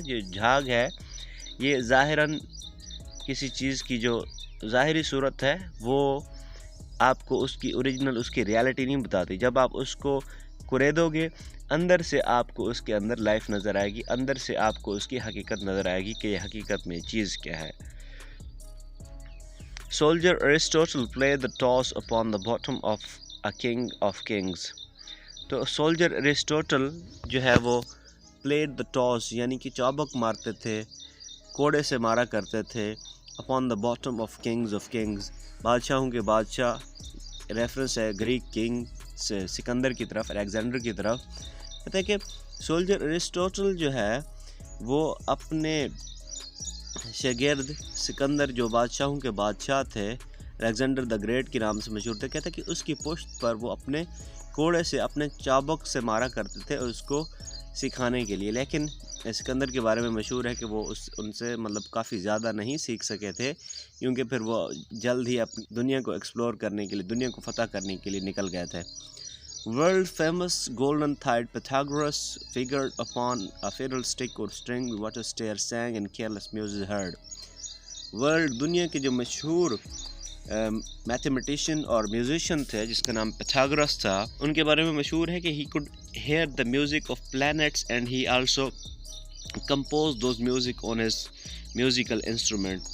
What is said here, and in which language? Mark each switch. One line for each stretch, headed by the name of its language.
Urdu: جو جھاگ ہے یہ ظاہراً کسی چیز کی جو ظاہری صورت ہے وہ آپ کو اس کی اوریجنل اس کی ریالٹی نہیں بتاتی. جب آپ اس کو کریدو گے اندر سے آپ کو اس کے اندر لائف نظر آئے گی، اندر سے آپ کو اس کی حقیقت نظر آئے گی کہ یہ حقیقت میں چیز کیا ہے.
English: Soldier Aristotle played the toss upon the bottom of a king of kings.
Urdu: تو سولجر ایرسٹوٹل جو ہے وہ
English: played the toss
Urdu: یعنی کہ چابک مارتے تھے، کوڑے سے مارا کرتے تھے
English: upon the bottom of kings,
Urdu: بادشاہوں کے بادشاہ. ریفرنس ہے گریک کنگ سے سکندر کی طرف، الیگزینڈر کی طرف. کہتے ہیں کہ سولجر ایرسٹوٹل جو ہے وہ اپنے شاگرد سکندر جو بادشاہوں کے بادشاہ تھے، الیگزینڈر دا گریٹ کے نام سے مشہور تھے، کہتے ہیں کہ اس کی پشت پر وہ اپنے کوڑے سے اپنے چابک سے مارا کرتے تھے اس کو سکھانے کے لیے. لیکن سکندر کے بارے میں مشہور ہے کہ وہ ان سے کافی زیادہ نہیں سیکھ سکے تھے، کیونکہ پھر وہ جلد ہی اپنی دنیا کو ایکسپلور کرنے کے لیے، دنیا کو فتح کرنے کے لیے نکل گئے تھے.
English: World famous golden thighed Pythagoras figured upon a fiddlestick or string what a stair sang and careless music heard.
Urdu: World دنیا کے جو مشہور میتھمیٹیشین اور میوزیشین تھے جس کا نام پیتھاگورس تھا، ان کے بارے میں مشہور ہے کہ
English: he could hear the music of planets and he also composed those music on his musical instrument.